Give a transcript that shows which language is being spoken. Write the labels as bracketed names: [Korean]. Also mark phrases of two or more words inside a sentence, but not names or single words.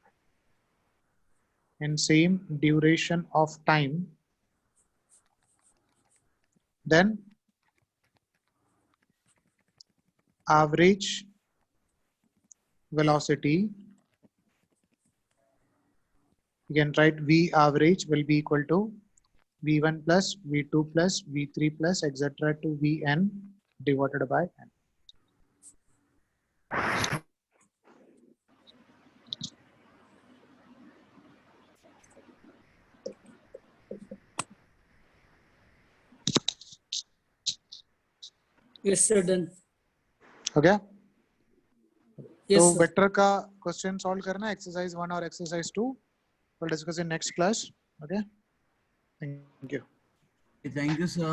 [English] In same duration of time, then average velocity, you can write v average will be equal to v1 plus v2 plus v3 plus etc to vn divided by n. Yes, sir. Done. Okay, Yes, तो sir. वेक्टर का question solve करना एक्सरसाइज 1 और एक्सरसाइज 2 we'll discuss in next class. Okay, thank you. Thank you, sir.